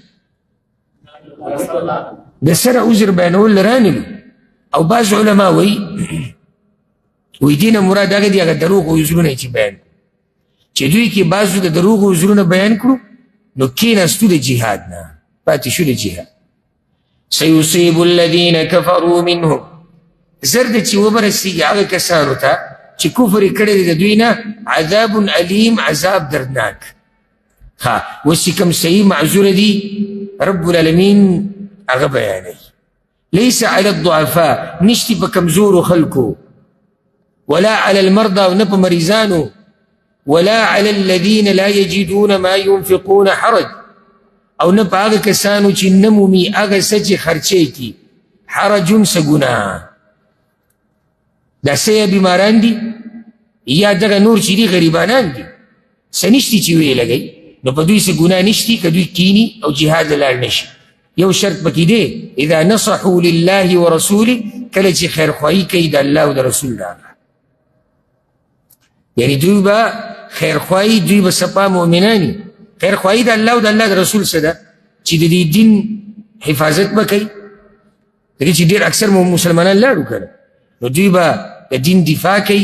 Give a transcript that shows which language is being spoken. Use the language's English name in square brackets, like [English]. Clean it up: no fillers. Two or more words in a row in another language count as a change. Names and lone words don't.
[Pashto] څنګه کېناستو؟ د سره عذر بیانول رانلو. او بعض علما وایي وایي دې نه مراد هغه دي هغه دروغ عذرونه چې بیان چې دوی کې بعضو د دروغ عذرونه بیان کړو نو کېناستو د جهاد نه پاتې شو د جهاد. [Arabic] سيصيب الذين كفروا منهم [Pashto] زر د چې وبرسېږي هغه کسانو ته چې کفر یې کړی دی د دوی نه [Arabic] عذاب علیم [Pashto] عذاب دردناک. ها اوس چې کوم صحیح معذوره دي رب العالمین هغه بیانوي. [Arabic] ليس على الضعفاء [Pashto] نشتی په کمزورو خلکو [Arabic] ولا على المرضى [Pashto] او نه په مریضانو [Arabic] ولا على الذين لا يجدون ما ينفقون حرج [Pashto] او نه په هغه کسانو چې نه مومي هغه څه چې خرچې کي حرجون څه ګناه. دا څه یا بیماران دي یا دغه نور چې دي غریبانان دي څه نشتي چې ویې لګوي نو په دوی څه ګناه نشتي که دوی کینی او جهاد ته لاړ نشي. یو شرط پکې دی [Arabic] اذا نصحوا لله ورسوله [Pashto] کله چې خیرخواهي کوي د الله او د رسول راغله یعنی دوی به خیرخواهي دوی به سپا مؤمنانی خیرخواهي د الله او د الله د رسول څه ده چې د دې دین حفاظت به کوي. دغې چې ډېر اکثر مسلمانان لاړو که نو دوی به د دین دفاع کوي.